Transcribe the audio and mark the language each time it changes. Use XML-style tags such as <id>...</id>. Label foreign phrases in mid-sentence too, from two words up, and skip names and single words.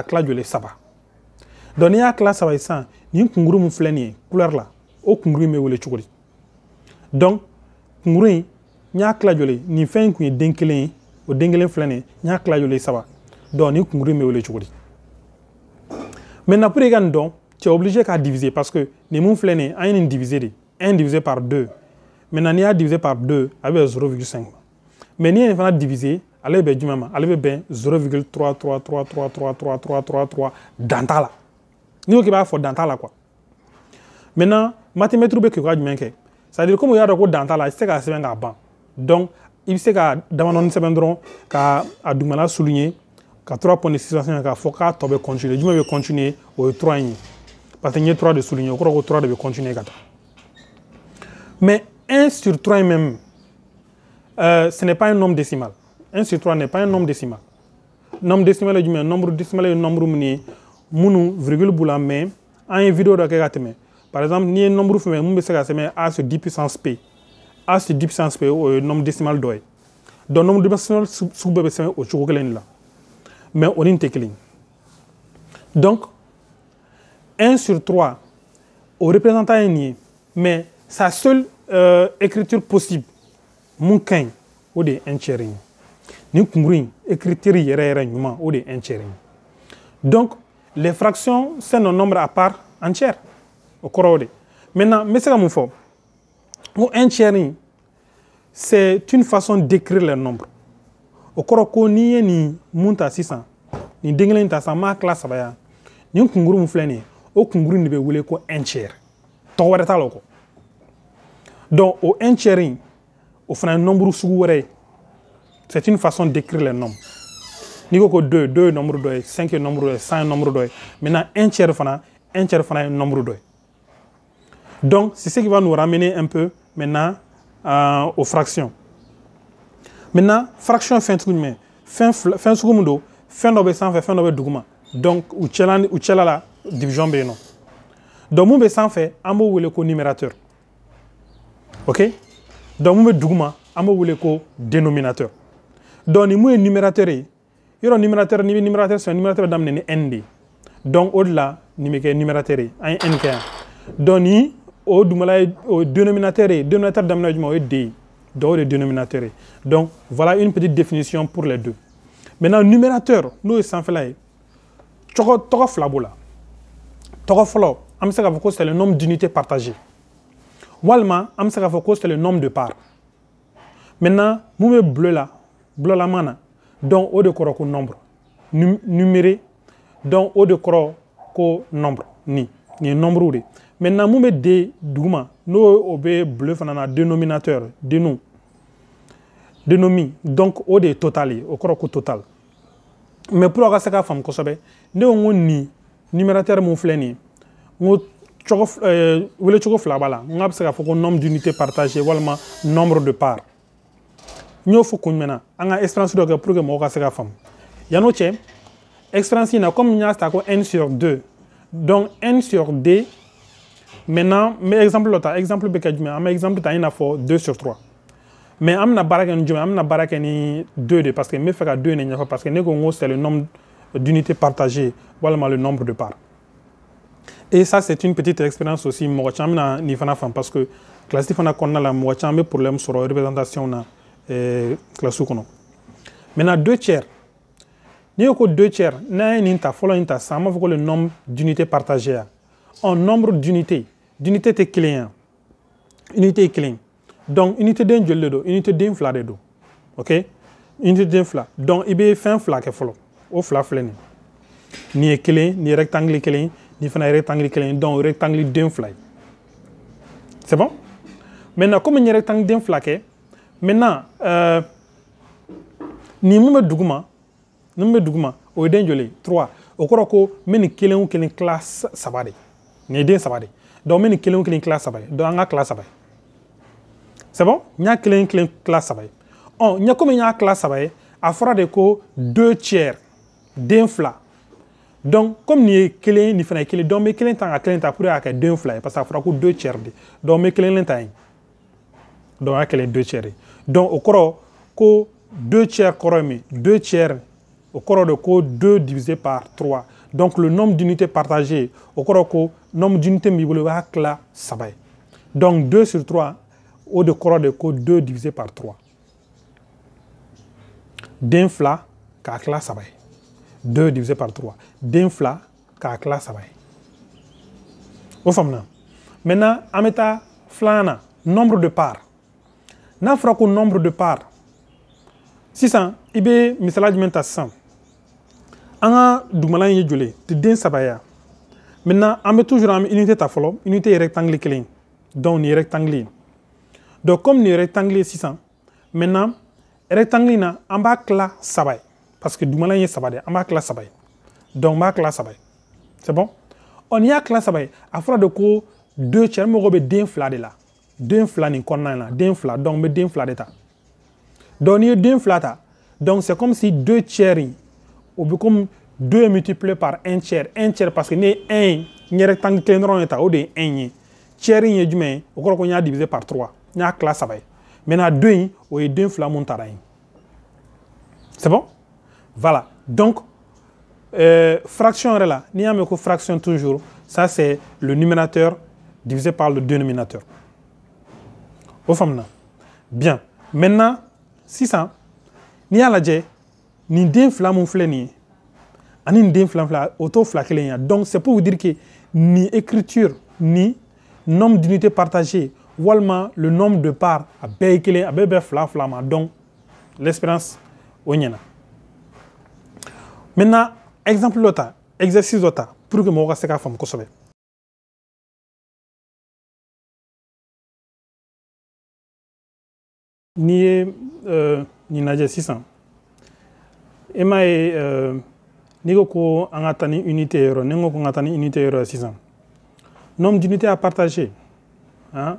<bm>tila joli saba donc n'i y'a tila saba ye sisan nin kunkuru min filɛ nin ye couleur la o kunkuru in bɛ wele cogo di donc kunkuru in n y'a tila joli nin fɛn in kun ye den kelen ye o den kelen filɛ nin ye n y'a tila joli saba donc nin kunkuru in bɛ wele cogo di</bm> <fr>maintenant pour</fr> <bm>i ka nin dɔn</bm> <fr>tu es obligé</fr> <bm>k'a diviser</bm> <fr>parce que</fr> <bm>nin mun filɛ nin ye an ye nin diviser</bm> <fr>de 1 divisé par 2 maintenant</fr> <bm>n'i y'a</bm> <fr>divisé par 2</fr> <bm>a bɛ bɛn 0,5 mais n'i ye nin fana diviser ale bɛ bɛn jumɛn ma ale bɛ bɛn 0,333333333 dan t'a la n'i ko k'i b'a fɔ dan t'a la</bm> <fr>quoi maintenant mathémètre</fr> <bm>bɛ kɛ ka jumɛn kɛ</bm> <fr>c'est à dire comme</fr> <bm>u y'a dɔn ko dan t'a la i tɛ se k'a sɛbɛn k'a ban donc i bɛ se ka damadɔni sɛbɛn dɔrɔn ka a dugumana souligner ka</bm> <fr>3 points de suspension</fr> <bm>k'a fɔ k'a tɔ bɛ continuer jumɛn bɛ continuer o ye 3 in ye</bm> <fr>parce que</fr> <bm>n ye 3 de souligner o kɔrɔ ko 3 de bɛ continuer ka taa</bm> <fr>mais 1 sur 3 même ce n'est pas un nombre décimal 1 sur 3 n'est pas un nombre décimal nombre décimal</fr> <bm>ye jumɛn</bm> <fr>nombre décimal</fr> <bm>ye nombre min ye minnu virgule b'u la mais an ye vidéo dɔ kɛ ka tɛmɛ</bm> <fr>par exemple</fr> <bm>n'i ye nombre fɛn mun bɛ se ka sɛbɛn a</bm> <fr>sur 10 puissance p</fr> <bm>a</bm> <fr>sur 10 puissance p</fr> <bm>o ye</bm> <fr>nombre décimal</fr> <bm>dɔ ye donc</bm> <fr>nombre décimal</fr> <bm>sugu bɛɛ bɛ sɛbɛn o cogo kelen de la mais o ni tɛ kelen donc 1 sur 3 o représentant ye nin ye</bm> <fr>mais sa seule écriture possible</fr> <bm>mun ka ɲi o de ye 1 tiers ye nin kunkuru in écriture yɛrɛ ɲuman o de ye 1 tiers ye</bm> <fr>donc les fractions c'est un nombre à part entière</fr> <bm>o kɔrɔ o de maintenant n bɛ se ka mun fɔ ko 1 tiers in</bm> <fr>c'est une façon d'écrire les nombres</fr> <bm>o kɔrɔ ko n'i ye nin mun ta sisan nin den kelen ta sisan an b'a tila saba ya nin kunkuru min filɛ nin ye o kunkuru in de bɛ wele ko</bm> <fr>un tiers</fr> <bm>tɔgɔ wɛrɛ t'a la o kɔ donc o</bm> <fr>un tiers</fr> <bm>in o fana ye nombre sugu wɛrɛ ye</bm> <fr>c'est une façon d'écrire les nombres</fr> <bm>n'i ko ko 2 ye nombre dɔ ye 5 ye nombre dɔ ye 100 ye nombre dɔ ye</bm> <fr>maintenant un tiers</fr> <bm>fana ye nombre dɔ ye</bm> <fr>donc c'est ce qui va nous ramener un peu maintenant aux fractions. Maintenant, fraction</fr> <bm>fin sugu jumɛn fin sugu mun don fɛn dɔ bɛ sanfɛ fɛn dɔ bɛ duguma donc u cɛla la division bɛ yen nɔ donc mun bɛ sanfɛ an b'o wele ko numérateur ok donc mun bɛ duguma an b'o wele ko dénominateur donc ni mun ye numérateur ye yɔrɔ numérateur ni bɛ numérateur sɔrɔ numérateur bɛ daminɛ ni n de ye donc o de la nin bɛ kɛ numérateur ye an ye n kɛ yan donc ni o dugumala ye o dénominateur ye dénominateur daminɛ jumɛn o ye d ye donc o de dénominateur ye</bm> <fr>donc voilà une petite définition pour les deux maintenant numérateur</fr> <bm>n'o ye sanfɛla ye tɔgɔ fila b'o la tɔgɔ fɔlɔ an bɛ se k'a fɔ ko</bm> <fr>c'est le nombre d'unités partagées</fr> <bm>walima an bɛ se k'a fɔ ko</bm> <fr>c'est le nombre de parts maintenant</fr> <bm>mun bɛ bulolaman na donc o de kɔrɔ ko</bm> <fr>nombre numéré donc</fr> <bm>o de kɔrɔ ko nombre nin ye</bm> <fr>nombre de maintenant</fr> <bm>mun bɛ d duguma n'o o bɛ bleu fana na dénominateur dénomi donc o de ye total ye o kɔrɔ ko total</bm> <fr>mais pour</fr> <bm>aw ka se k'a faamu kosɛbɛ ne ko n ko nin numérateur mun filɛ nin ye n ko wele cogo fila b'a la n k'a bɛ se k'a fɔ ko</bm> <fr>nombre d'unité partagée</fr> <bm>walima</bm> <fr>nombre de parts</fr> <bm>n y'o fɔ kun jumɛn na an ka expérience dɔ kɛ</bm> <fr>pour que</fr> <bm>mɔgɔw ka se k'a faamu yan'o cɛ expérience in na comme n y'a ta ko</bm> <fr>n sur 2 donc n sur d maintenant</fr> <bm>n bɛ exemple dɔ ta exemple bɛ kɛ jumɛn an bɛ exemple ta i n'a fɔ 2 sur 3 mais an bɛna baara kɛ ni jumɛn an bɛna baara kɛ ni 2 de</bm> <fr>parce que</fr> <bm>n bɛ fɛ ka 2 de ɲɛfɔ</bm> <fr>parce que</fr> <bm>ne ko n ko</bm> <fr>c'est le nombre d'unités partagées</fr> <bm>walima</bm> <fr>le nombre de parts et ça c'est une petite expérience aussi</fr> <bm>mɔgɔ caman bɛna nin fana faamu</bm> <fr>parce que classe</fr> <bm>fana kɔnɔna la mɔgɔ caman bɛ problème sɔrɔ représentation na classe kɔnɔ</bm> <fr>maintenant 2 tiers</fr> <bm>n'i ko</bm> <fr>2 tiers</fr> <bm>n'an ye nin ta fɔlɔ in ta sisan an b'a fɔ ko</bm> <fr>le nombre d'unités partagées en nombre d'unités</fr> <bm>tɛ kelen ye unité ye kelen donc unité den joli de don unité den fila de don ok unité den fila donc i bɛ fɛn fila kɛ fɔlɔ o fila filɛ nin ye kelen nin ye rectangle kelen nin fana ye rectangle kelen donc rectangle den fila ye</bm> <fr>c'est bon maintenant comme</fr> <bm>n ye rectangle den fila kɛ maintenant nin mun bɛ duguma o ye den joli ye 3 o kɔrɔ ko n bɛ nin kelen o kelen tila saba de nin ye den saba de donc n bɛ nin kelen o kelen tila saba ye donc an ka tila saba ye</bm> <fr>c'est bon</fr> <bm>n y'a kelen tila saba ye ɔ komi n y'a tila saba ye a fɔra de ko</bm> <fr>2 tiers</fr> <bm>den fila</bm> <fr>donc comme</fr> <bm>nin ye kelen nin fana ye kelen donc n bɛ kelen ta ka kelen ta</bm> <fr>pour que</fr> <bm>k'a kɛ den fila ye parce que a fɔra ko</bm> <fr>2 tiers</fr> <bm>de donc n bɛ kelen ta yen donc an y'a kelen</bm> <fr>2 tiers</fr> <bm>ye donc o kɔrɔ ko</bm> <fr>2 tiers</fr> <bm>kɔrɔ ye min</bm> <fr>2 tiers au</fr> <bm>kɔrɔ de ko</bm> <fr>2 divisé par 3 donc le nombre d'unités partagées au</fr> <bm>kɔrɔ ko</bm> <fr>nombre d'unités</fr> <bm>min b'i bolo i b'a tila saba ye</bm> <fr>donc 2 sur 3</fr> <bm>o de kɔrɔ de ko</bm> <fr>2 divisé par 3</fr> <bm>den fila k'a tila saba ye</bm> <fr>2 divisé par 3</fr> <bm>den fila k'a tila saba ye o faamuna maintenant an bɛ taa filanan na</bm> <fr>nombre de parts</fr> <bm>n'a fɔra ko</bm> <fr>nombre de parts</fr> <bm>sisan i bɛ misaliya jumɛn ta sisan an ka dugumala in ye joli ye den saba ye maintenant an bɛ toujours an bɛ unité ta fɔlɔ unité ye rectangle kelen donc nin ye rectangle ye donc comme nin ye rectangle ye sisan maintenant rectangle in na an b'a tila saba ye parce que dugumala in ye saba de an b'a tila saba ye donc n b'a tila saba ye</bm> <fr>c'est bon</fr> <bm>ɔ n'i y'a tila saba ye a fɔra de ko</bm> <fr>2 tiers</fr> <bm>mɔgɔ bɛ den fila de la den fila nin kɔnɔna in na den fila donc n bɛ den fila de ta donc n'i ye den fila ta</bm> <fr>donc c'est comme si 2 tiers in o bɛ comme 2 multiplié par 1 tiers parce que</fr> <bm>ne ye 1 ye n ye rectangle kelen dɔrɔn de ta o de ye 1 ye tiers in ye jumɛn ye o kɔrɔ ko n y'a</bm> <fr>divisé par 3</fr> <bm>n y'a tila saba ye maintenant 2 in o ye den fila mun tara yen</bm> <fr>c'est bon voilà donc fraction</fr> <bm>yɛrɛ la n'i y'a mɛn ko</bm> <fr>fraction toujours ça c'est le numérateur divisé par le dénominateur</fr> <bm>o faamuna</bm> <fr>bien maintenant</fr> <bm>sisan n'i y'a lajɛ nin den fila mun filɛ nin ye ani nin den fila o t'o fila kelen ye</bm> <fr>donc c'est pour vous dire que</fr> <bm>ni écriture ni</bm> <fr>nombre d'unités partagées</fr> <bm>walima</bm> <fr>le nombre de parts</fr> <bm>a bɛɛ ye kelen a bɛɛ bɛ fila ma</bm> <fr>donc l'expérience</fr> <bm>o ɲɛna.</bm> <fr>Maintenant exemple</fr> <bm>dɔ ta exercice dɔ ta</bm> <fr>pour que</fr> <bm>mɔgɔw ka se k'a faamu kosɛbɛ. N'i ye nin lajɛ sisan e m'a ye n'i ko ko an ka taa ni unité yɔrɔ ni n ko ko n ka taa ni unité yɔrɔ sisan</bm> <fr>nombre d'unité à partager hein?</fr>